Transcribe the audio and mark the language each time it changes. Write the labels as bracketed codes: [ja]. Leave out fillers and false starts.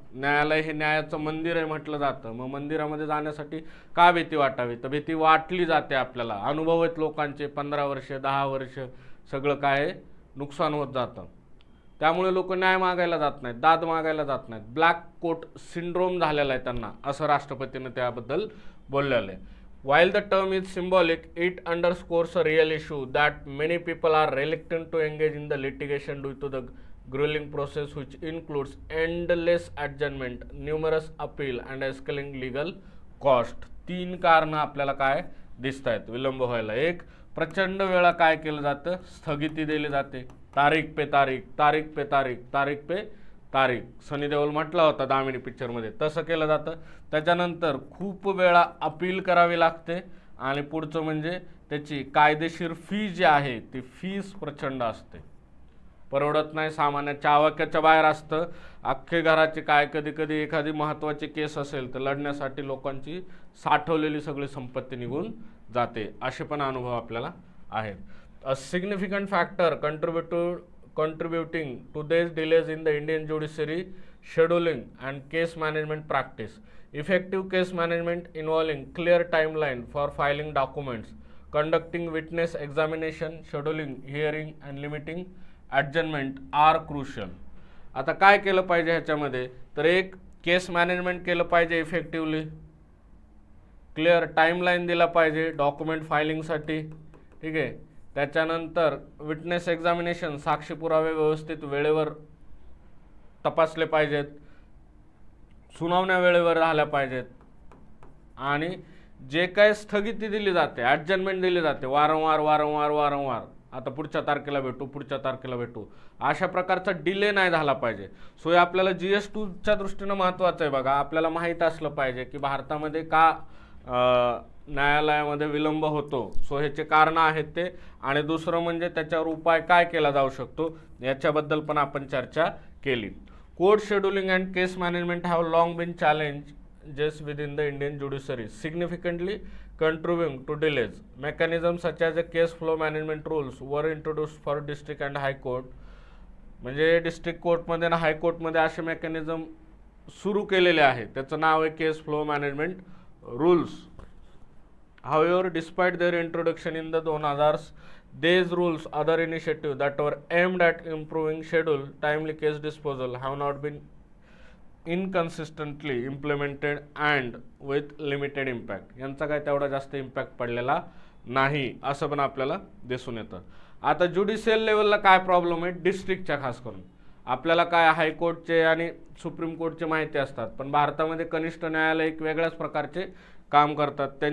[mr] न्यायालय हे न्यायाचं मंदिर आहे म्हटलं जातं. मग मंदिरामध्ये जाण्यासाठी का भीती वाटावी तर भीती वाटली जाते आपल्याला. अनुभव आहेत लोकांचे 15 वर्ष 10 वर्ष सगळं काय नुकसान होत जातं त्यामुळे लोक न्याय मागायला जात नाहीत दाद मागायला जात नाहीत. ब्लॅक कोट सिंड्रोम झालेला आहे त्यांना असं राष्ट्रपतींनी त्याबद्दल बोललेलं आहे. [en] While the term is symbolic, it underscores a real issue that many people are reluctant to engage in the litigation due to the grueling process which includes endless adjournment, numerous appeal and escalating legal cost. [mr] 3 कारणं आपल्याला काय दिसत आहेत विलंब व्हायला. एक प्रचंड वेळा काय केलं जातं स्थगिती दिली जाते. [hi] तारीख पे तारीख तारीख पे तारीख तारीख पे तारीख. [mr] सनी देओल म्हटला होता दामिनी पिक्चरमध्ये तसं केलं जातं. त्याच्यानंतर खूप वेळा अपील करावी लागते आणि पुढचं म्हणजे त्याची कायदेशीर फी जी आहे ती फीस प्रचंड असते. परवडत नाही. सामान्याच्या आवाक्याच्या बाहेर असतं. अख्खे घराची काय कधी कधी एखादी महत्त्वाची केस असेल तर लढण्यासाठी लोकांची साठवलेली सगळी संपत्ती निघून जाते. असे पण अनुभव आपल्याला आहेत. [en] A significant factor contributing to these delays in the Indian judiciary scheduling and case management practice. Effective case management involving clear timeline for filing documents, conducting witness examination, scheduling hearing and limiting adjournment are crucial. [mr] आता काय केलं पाहिजे ह्याच्यामध्ये तर एक केस management केलं पाहिजे effectively. Clear timeline दिला पाहिजे डॉक्युमेंट फायलिंगसाठी. ठीक आहे. त्याच्यानंतर विटनेस एक्झामिनेशन साक्षी पुरावे व्यवस्थित वेळेवर तपासले पाहिजेत. सुनावण्या वेळेवर झाल्या पाहिजेत. आणि जे काय स्थगिती दिली जाते ॲडजमेंट दिली जाते वारंवार आता पुढच्या तारखेला भेटू अशा प्रकारचा डिले नाही झाला पाहिजे. सो हे आपल्याला GS2च्या दृष्टीनं महत्त्वाचं आहे बघा. आपल्याला माहीत असलं पाहिजे की भारतामध्ये का न्यायालयामध्ये विलंब होतो. सो ह्याचे कारणं आहेत ते. आणि दुसरं म्हणजे त्याच्यावर उपाय काय केला जाऊ शकतो याच्याबद्दल पण आपण चर्चा केली. [en] Court scheduling and case management have long been challenges within the Indian judiciary, significantly contributing to delays. Mechanisms such as a case flow management rules were introduced for district and high court. [mr] म्हणजे district कोर्टमध्ये आणि हायकोर्टमध्ये असे mechanism सुरू केलेले आहे, त्याचं नाव आहे cash flow management rules. [en] However, despite their introduction in the 2000s, these rules, other initiatives that were aimed at improving schedule, timely case disposal, have not been inconsistently implemented and with limited impact. [mr] यांचा काय तेवढा जास्त impact पडलेला नाही असं पण आपल्याला दिसून येतं. आता ज्युडिशियल लेवलला काय प्रॉब्लेम आहे, डिस्ट्रिक्टच्या खास करून आपल्याला काय हायकोर्टचे आणि सुप्रीम कोर्टचे माहिती असतात, पण भारतामध्ये कनिष्ठ न्यायालय एक वेगळ्याच प्रकारचे काम करतात.